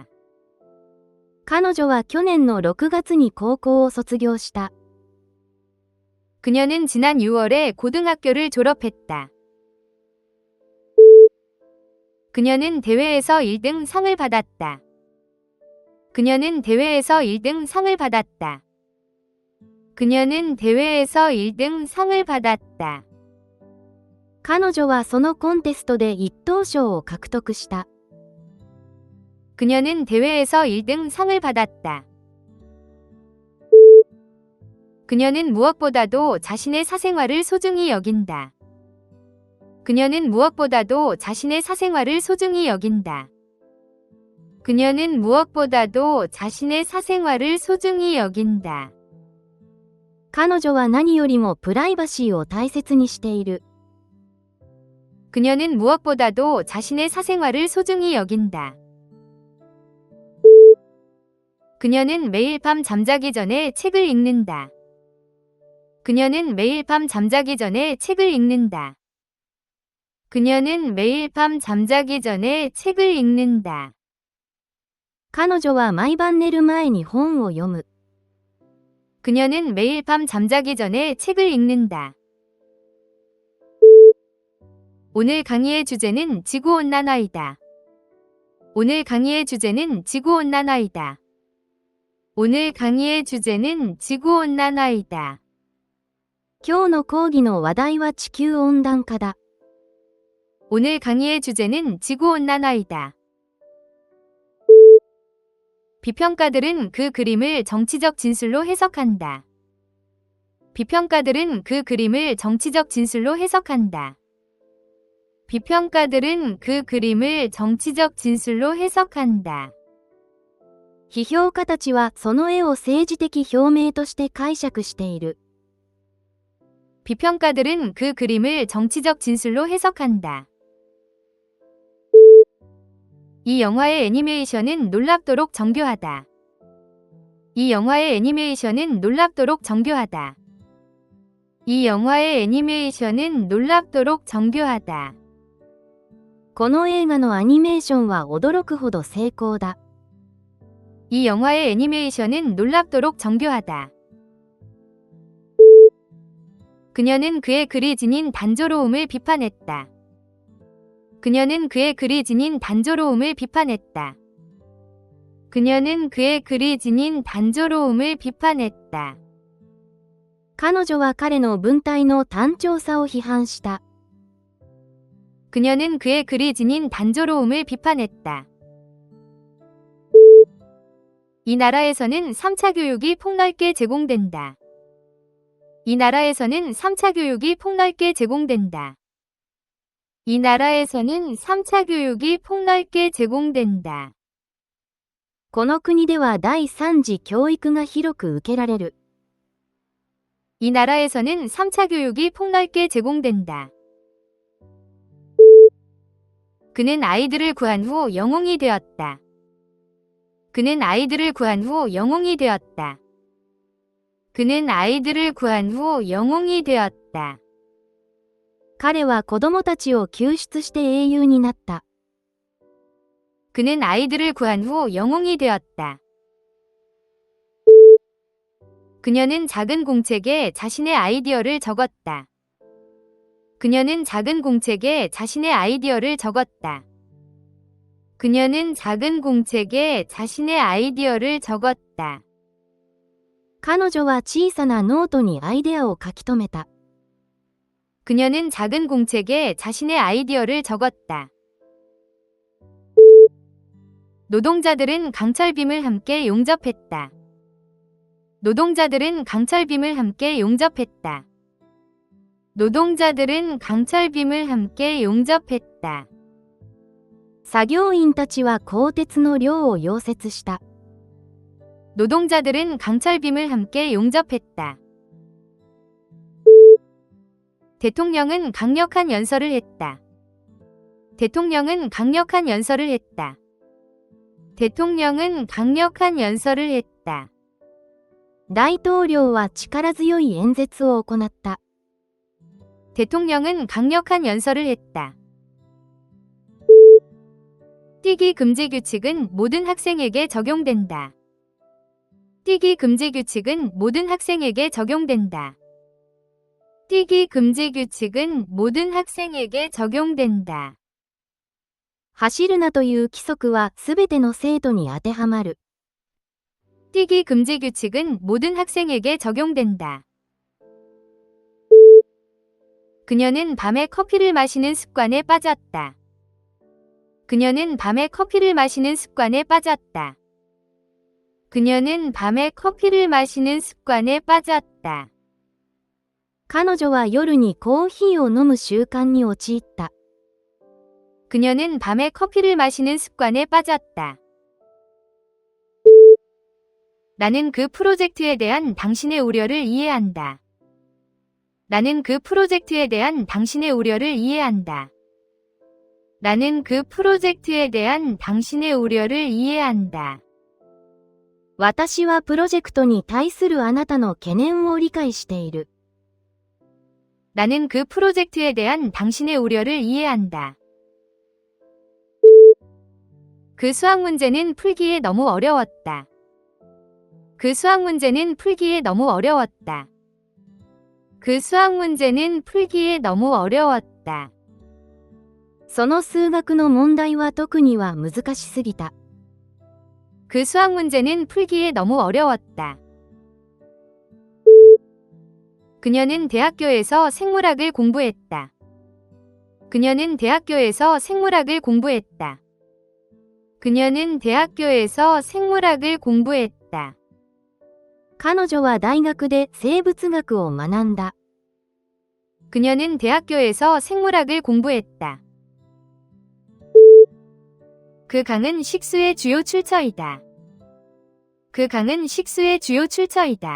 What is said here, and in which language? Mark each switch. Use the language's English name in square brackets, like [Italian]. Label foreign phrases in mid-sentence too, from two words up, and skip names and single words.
[Japanese] 彼女は去年の6月に高校を卒業した。 [Korean] 그녀는 지난 6월에 고등학교를 졸업했다. 그녀는 대회에서 1등 상을 받았다. 그녀는 대회에서 1등 상을 받았다. 그녀는 대회에서 1등 상을 받았다. [Japanese] 彼女はそのコンテストで一等賞を獲得した。 [Korean] 그녀는 대회에서 1등 상을 받았다. 그녀는 무엇보다도 자신의 사생활을 소중히 여긴다. 그녀는 무엇보다도 자신의 사생활을 소중히 여긴다. 그녀는 무엇보다도 자신의 사생활을 소중히 여긴다. [Japanese] 彼女は何よりもプライバシーを大切にしている。 [Korean] 그녀는 무엇보다도 자신의 사생활을 소중히 여긴다. 그녀는 매일 밤 잠자기 전에 책을 읽는다. 그녀는 매일 밤 잠자기 전에 책을 읽는다. 그녀는 매일 밤 잠자기 전에 책을 읽는다. [Japanese] 彼女は毎晩寝る前に本を読む。 [Korean] 그녀는 매일 밤 잠자기 전에 책을 읽는다. 오늘 강의의 주제는 지구온난화이다. 오늘 강의의 주제는 지구온난화이다. 오늘 강의의 주제는 지구온난화이다. [Japanese] 今日の講義の話題は地球温暖化だ。 [Korean] 오늘 강의의 주제는 지구온난화이다. 비평가들은 그 그림을 정치적 진술로 해석한다. 비평가들은 그 그림을 정치적 진술로 해석한다. 비평가들은 그 그림을 정치적 진술로 해석한다. [Japanese] 批評家たちはその絵を政治的表明として解釈している。 [Korean] 비평가들은 그 그림을 정치적 진술로 해석한다. 이 영화의 애니메이션은 놀랍도록 정교하다. 이 영화의 애니메이션은 놀랍도록 정교하다. 이 영화의 애니메이션은 놀랍도록 정교하다. [Japanese] この映画のアニメーションは驚くほど成功だ。 [Korean] 이 영화의 애니메이션은 놀랍도록 정교하다. 그녀는 그의 글이 지닌 단조로움을 비판했다. 그녀는 그의 글이 지닌 단조로움을 비판했다. 그녀는 그의 글이 지닌 단조로움을 비판했다. [Japanese] 彼女は彼の文体の単調さを批判した。 [Korean] 그녀는 그의 글이 지닌 단조로움을 비판했다. 이 나라에서는 3차 교육이 폭넓게 제공된다. 이 나라에서는 3차 교육이 폭넓게 제공된다. 이 나라에서는 3차 교육이 폭넓게 제공된다. [Japanese] この国では第3次教育が広く受けられる。 [Korean] 이 나라에서는 3차 교육이 폭넓게 제공된다. 그는 아이들을 구한 후 영웅이 되었다. 그는 아이들을 구한 후 영웅이 되었다. 그는 아이들을 구한 후 영웅이 되었다. [Japanese] 彼は子供たちを救出して英雄になった。 [Korean] 그는 아이들을 구한 후 영웅이 되었다. 그녀는 작은 공책에 자신의 아이디어를 적었다. 그녀는 작은 공책에 자신의 아이디어를 적었다. 그녀는 작은 공책에 자신의 아이디어를 적었다. [Japanese] 彼女は小さなノートにアイデアを書き留めた。 [Korean] 그녀는 작은 공책에 자신의 아이디어를 적었다. 노동자들은 강철빔을 함께 용접했다. 노동자들은 강철빔을 함께 용접했다. 노동자들은 강철빔을 함께 용접했다. [Japanese] 作業員たちは鋼鉄の量を溶接した。 [Korean] 노동자들은 강철빔을 함께 용접했다. 대통령은 강력한 연설을 했다. 대통령은 강력한 연설을 했다. 대통령은 강력한 연설을 했다. [Japanese] 大統領は力強い演説を行った。 [Korean] 대통령은 강력한 연설을 했다. 뛰기 금지 규칙은 모든 학생에게 적용된다. 뛰기 금지 규칙은 모든 학생에게 적용된다. 뛰기 금지 규칙은 모든 학생에게 적용된다. [Japanese] 走るなという規則はすべての生徒に当てはまる。 [Korean] 뛰기 금지 규칙은 모든 학생에게 적용된다. 그녀는 밤에 커피를 마시는 습관에 빠졌다. 그녀는 밤에 커피를 마시는 습관에 빠졌다. 그녀는 밤에 커피를 마시는 습관에 빠졌다. [Japanese] 彼女は夜にコーヒーを飲む習慣に陥った。 [Korean] 그녀는 밤에 커피를 마시는 습관에 빠졌다. 나는 그 프로젝트에 대한 당신의 우려를 이해한다. 나는 그 프로젝트에 대한 당신의 우려를 이해한다. 나는 그 프로젝트에 대한 당신의 우려를 이해한다. [Japanese] 私はプロジェクトに対するあなたの懸念を理解している。 [Korean] 나는 그 프로젝트에 대한 당신의 우려를 이해한다. 그 수학 문제는 풀기에 너무 어려웠다. 그 수학 문제는 풀기에 너무 어려웠다. 그 수학 문제는 풀기에 너무 어려웠다. [Japanese] その数学の問題は特には難しすぎた。 [Korean] 그 수학 문제는 풀기에 너무 어려웠다. 그녀는 대학교에서 생물학을 공부했다. 그녀는 대학교에서 생물학을 공부했다. 그녀는 대학교에서 생물학을 공부했다. [Japanese] 彼女は大学で生物学を学んだ。 [Korean] 그녀는 대학교에서 생물학을 공부했다. 그 강은 식수의 주요 출처이다. 그 강은 식수의 주요 출처이다.